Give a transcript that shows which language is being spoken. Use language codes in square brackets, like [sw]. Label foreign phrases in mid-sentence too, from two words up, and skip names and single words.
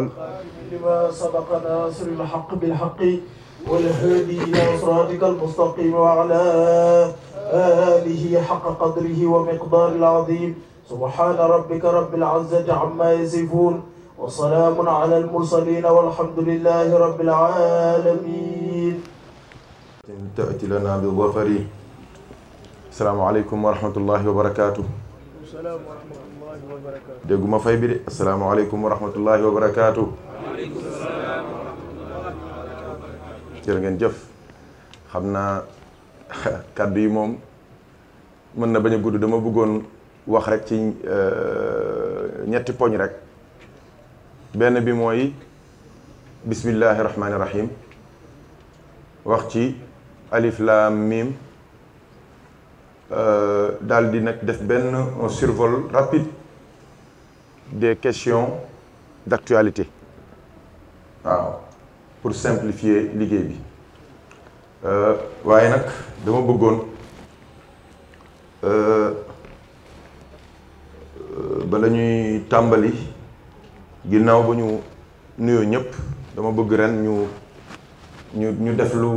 [ar] لما سبق ناصر الحق بالحق والهادي إلى صراطك المستقيم وعلى آله حق قدره ومقدار العظيم سبحان ربك رب العزة عما يصفون وسلام على المرسلين والحمد لله رب العالمين. تأتي لنا بالظفر. السلام عليكم ورحمة الله وبركاته. السلام ورحمة الله وبركاته. [wo] dégguma fay bi de. [ar] السلام عليكم ورحمة الله وبركاته. [wo] jërë ngeen jëf xam naa kàddu yi moom mën na bañ a gudd dama bëggoon wax rek ci ñetti poñ rek benn bi mooy [ar] بسم الله الرحمن الرحيم [wo] wax ci [ar] ألف لام ميم [wo] daal di nag def benn [fr] un survol rapide des questions d'actualité [wo] waaw [fr] pour simplifier [wo] liggéey bi waaye nag dama bëggoon bala ñuy tàmbali ginnaaw ba ñu nuyoo ñëpp dama bëgg ren ñu def